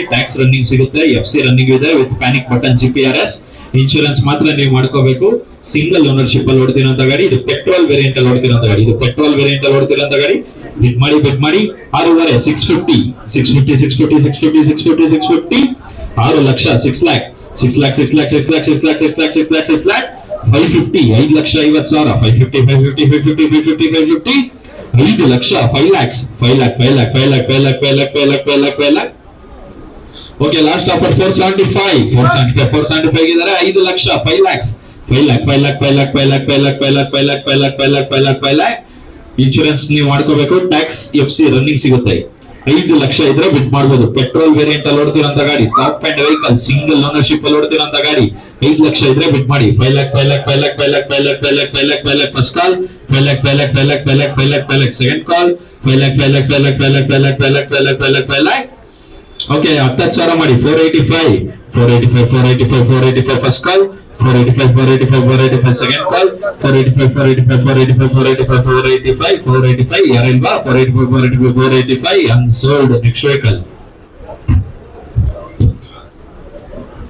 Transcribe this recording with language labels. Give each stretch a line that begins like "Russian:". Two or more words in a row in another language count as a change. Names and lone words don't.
English: tax running
Kannada: ಸಿಗುತ್ತೆ.
English: FC running
Kannada: ಇದೆ
English: with panic button GPRS.
Kannada: ಇನ್ಶೂರೆನ್ಸ್ ಮಾತ್ರ ನೀವು ಮಾಡ್ಕೋಬೇಕು.
English: single ownership
Kannada: ಅಲ್ಲಿ ಓಡ್ತಿರೋಂತ ಗಾಡಿ. ಇದು
English: petrol variant
Kannada: ಅಲ್ಲಿ ಓಡ್ತಿರೋಂತ ಗಾಡಿ. ಇದು
English: petrol variant
Kannada: ಅಲ್ಲಿ ಓಡ್ತಿರೋಂತ ಗಾಡಿ. ಬಿಡ್ ಮಾಡಿ 6,500, 650, 650, 650, 650, 650, 650, 6 ಲಕ್ಷ, 6 lakh, 6 lakh, 6 lakh, 6 lakh, 6 lakh, 6 lakh, 6 lakh, 6 lakh, 550, 5,50,000, 550, 550, 550, 550, 550, 5 ಲಕ್ಷ, 5 lakhs, 5 lakh, 5 lakh, 5 lakh, 5 lakh, 5 lakh, 5 lakh, 5 lakh, 5 lakh.
English: okay last offer
Kannada: 475, 475 ಇದ್ದಾರೆ. 5 ಲಕ್ಷ, 5 lakhs, 5 lakh, 5 lakh, 5 lakh, 5 lakh, 5 lakh, 5 lakh, 5 lakh, 5 lakh, 5 lakh, 5 lakh, 5 lakh. ಇನ್ಶೂರೆನ್ಸ್ ನೀವು ಮಾಡ್ಕೋಬೇಕು.
English: tax FC running
Kannada: ಸಿಗುತ್ತೆ. 5 ಲಕ್ಷ ಇದ್ರೆ ಬಿಟ್ ಮಾಡಬಹುದು.
English: petrol variant
Kannada: ಅಲ್ಲಿ ಓಡ್ತಿರೋಂತ ಗಾಡಿ.
English: top end vehicle single ownership
Kannada: ಅಲ್ಲಿ ಓಡ್ತಿರೋಂತ ಗಾಡಿ. 5 ಲಕ್ಷ ಇದ್ರೆ ಬಿಟ್ ಮಾಡಿ. 5 lakh, 5 lakh, 5 lakh, 5 lakh, 5 lakh, 5 lakh, 5 lakh, 5 lakh
English: first call,
Kannada: 5 lakh, 5 lakh, 5 lakh, 5 lakh, 5 lakh, 5 lakh
English: second call,
Kannada: 5 lakh, 5 lakh, 5 lakh, 5 lakh, 5 lakh, 5 lakh, 5 lakh, 5 lakh, 5 lakh. ಓಕೆ 10,000 ಮಾಡಿ 485, 485, 485, 485
English: first call,
Kannada: 485, 485, 485
English: second call,
Kannada: 485, 485, 485, 485, 485, 485 ಯಾರಿಲ್ವಾ?
English: 485, 485, 485 unsold. Next vehicle.